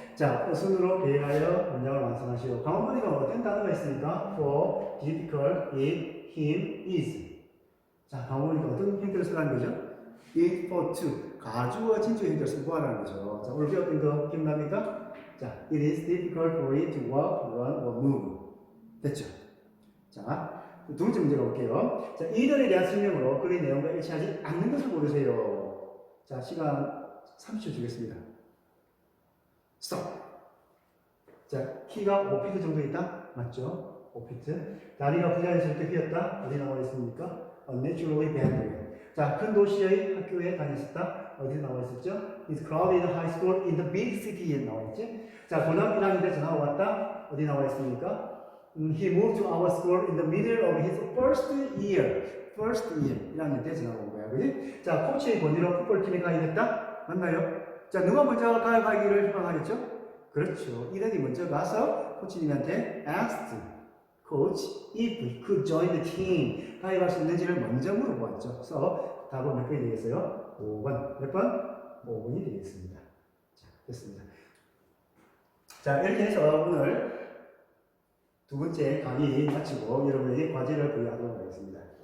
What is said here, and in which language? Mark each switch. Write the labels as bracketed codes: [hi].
[ko] 자, 어순으로 배열하여 문장을 완성하시오. 강원문이가 어떤 단어가 있습니까? [en] for, difficult, it, him, is. [ko] 자, 강원이니까 어떤 형태를 쓰라는 거죠? [en] it for to. [ko] 가주어 진주의 형태를 쓰고 하라는 거죠. 자, 오늘 배웠던 거 기억납니까? [en] 자, it is difficult for it to walk, run, or move. [ko] 됐죠? 자, 두 번째 문제 가볼게요. 자, 이들에 대한 설명으로 글의 내용과 일치하지 않는 것을 고르세요. 자, 시간 30초 주겠습니다. 스톱. 자, 키가 5피트 정도 있다? 맞죠? 5피트. 다리가 부자연스럽게 휘었다? 어디 나와 있습니까? [en] Naturally bad. [ko] 자, 큰 도시의 학교에 다녔었다. 어디 나와 있었죠? [en] It's crowded high school in the big city [ko] 에 나와 있지. 자, 고등학교 1학년 때 전화가 왔다. 어디 나와 있습니까? [en] He moved to our school in the middle of his first year. First year. [ko] 1학년 때 전화가 온 거야. 그지? 자, 코치의 권위로 풋볼팀에 가입했다. 맞나요? 자, 누가 먼저 가입하기를 희망하겠죠? 그렇죠. 이들이 먼저 가서 코치님한테 [en] asked coach if he could join the team. [ko] 가입할 수 있는지를 먼저 물어보았죠. 그래서 답은 몇 번이 되겠어요? 5번. 몇 번? 5번이 되겠습니다. 자, 됐습니다. 자, 이렇게 해서 오늘 두 번째 강의 마치고 여러분에게 과제를 부여하도록 하겠습니다.